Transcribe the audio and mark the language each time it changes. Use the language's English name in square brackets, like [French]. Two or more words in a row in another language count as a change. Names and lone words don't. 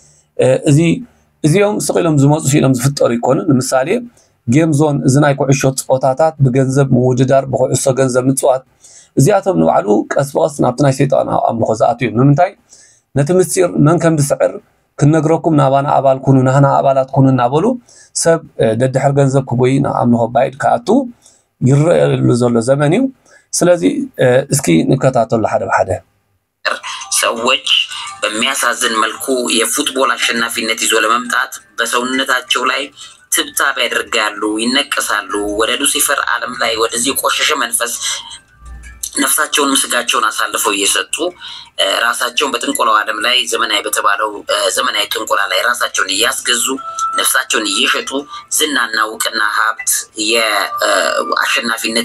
[Tigrinya] እዚኦም ስቂሎም ዝመፁ ኢሎም ዝፍጠሩ ይኮኑ ንምሳሌ ጌም ዞን እዚ ናይ ኩዕሾ ፀወታታት ብገንዘብ ምውድዳር ብኩዕሶ ገንዘብ ምፅዋት እዚኣቶም ንባዕሉ ቀስ በቀስ ናብቲ ናይ ሰይጣናዊ ኣምልኾ ዝኣትዩ እዮም ንምንታይ ነቲ ምስጢር መን ከም ዝስዕር ክንነግረኩም ናባና ኣባል ኩኑ ናህና ኣባላት ኩኑ እናበሉ ሰብ ደድሕር ገንዘብ ክጎይ ናብ ኣምልኾ ባይድ ከኣቱ ይረአየሉ ዘሎ ዘመን እዩ። ስለዚ እስኪ ንከታተሉ ሓደ ብሓደ [Amharic] ሰዎች በሚያሳዝን መልኩ የፉትቦል አሸናፊነት ይዞ ለመምጣት በሰውነታቸው ላይ ትብታብ ያደርጋሉ ይነቀሳሉ ወደ ሉሲፈር ዓለም ላይ ወደዚህ ቆሸሸ መንፈስ ነፍሳቸውን ምስጋቸውን አሳልፈው እየሰጡ ራሳቸውን በጥንቆላው ዓለም ላይ ዘመናዊ በተባለው ዘመናዊ ጥንቆላ ላይ ራሳቸውን እያስገዙ ነፍሳቸውን እየሸጡ ዝናና ውቅና ሀብት የአሸናፊነት